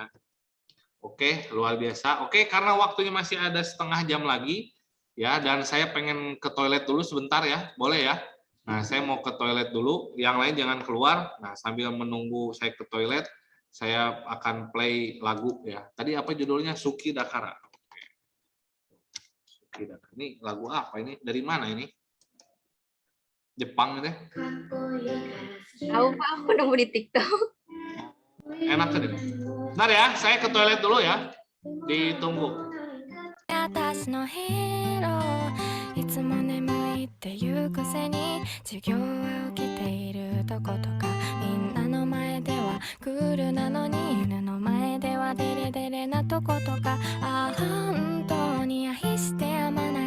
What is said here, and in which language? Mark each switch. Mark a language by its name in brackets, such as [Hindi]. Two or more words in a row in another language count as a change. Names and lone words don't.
[Indonesian] Oke, luar biasa. Oke, karena waktunya masih ada setengah jam lagi ya, dan saya pengen ke toilet dulu sebentar ya, boleh ya? Nah, saya mau ke toilet dulu, yang lain jangan keluar. Nah, sambil menunggu saya ke toilet, saya akan play lagu ya. Tadi apa judulnya? Suki Dakara. Oke. Suki Dakara. Ini lagu apa ini? Dari mana ini? Jepang ini? Tahu Pak, aku nemu di TikTok. Enak tadi. Bentar ya, saya ke toilet dulu ya. Ditunggu. [Japanese] いつも眠いっていうくせに授業は起きているとことかみんなの前ではクールなのに犬の前ではデレデレなとことかあ本当に愛してやまない